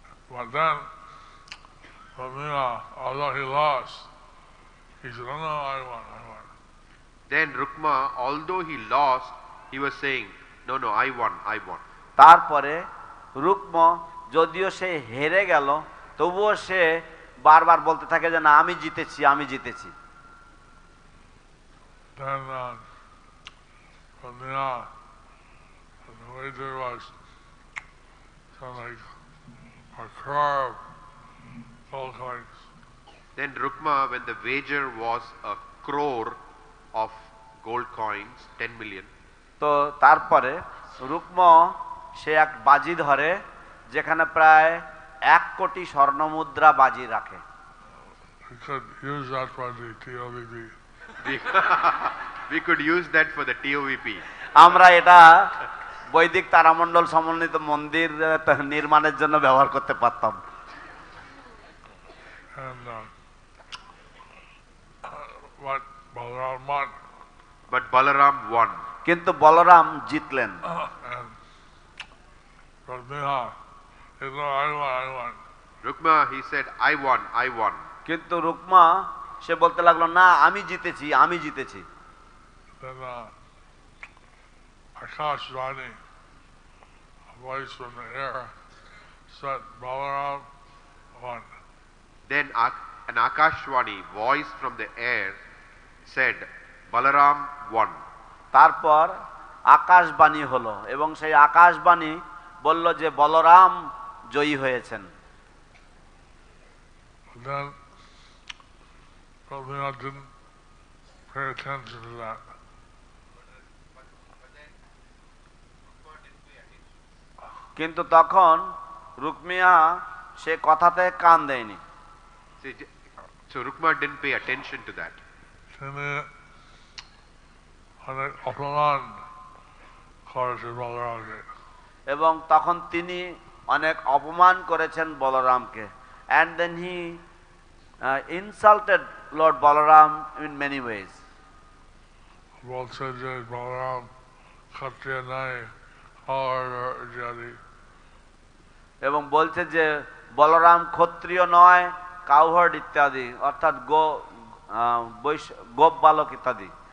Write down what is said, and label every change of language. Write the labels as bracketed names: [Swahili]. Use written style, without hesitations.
[English] But then, although he lost, he said, "Oh no, I won, I won." Then Rukma, although he lost, he was saying, "No, no, I won, I won." [Bangla] তারপরে রুক্ম যদিও সে হেরে গেল তবুও সে বারবার বলতে থাকে যে না আমি জিতেছি, আমি জিতেছি। [English] Then from the wager was something like a crore of gold coins. Then Rukma, when the wager was a crore of gold coins, 10 million. [Bangla] তো তারপরে রুক্ম সে এক বাজি ধরে যেখানে প্রায় 1 কোটি স্বর্ণমুদ্রা বাজি রাখে। [English] We could use that for the TOVP. We could use that for the TOVP. [Bangla] আমরা এটা বৈদিক তারামণ্ডল সমন্বিত মন্দির নির্মাণের জন্য ব্যবহার করতে পারতাম। [English] And but Balaram won. But Balaram won. [Bangla] কিন্তু বলরাম জিতলেন। [English] And Rukmina, he said, I won. Rukma, he said, I won, I won. [Bangla] কিন্তু রুকমা সে বলতে লাগলো, না আমি জিতেছি, আমি জিতেছি। [English] Then Akashvani, a voice from the air, said Balaram won. Then an Akashvani voice from the air said, Balaram won. [Bangla] তারপর আকাশবাণী হলো এবং সেই আকাশবাণী বলল যে বলরাম জয়ী হয়েছেন। [English] Then Rukmina didn't pay attention to that. [Bangla] কিন্তু তখন রুকমিয়া সে কথাতে কান দেয়নি। [English] So Rukma didn't pay attention to that. [Bangla] তিনি অনেক অপমান করেছে বলরামকে। এবং তখন তিনি অনেক অপমান করেছেন বলরামকে। [English] And then he insulted Lord Balaram in many ways. [Bangla] বলছে যে বলরাম ক্ষত্রিয় নাই আর ইত্যাদি। এবং বলছে যে বলরাম ক্ষত্রিয় নয়, কাউহার্ড ইত্যাদি, অর্থাৎ গোপ বালক ইত্যাদি।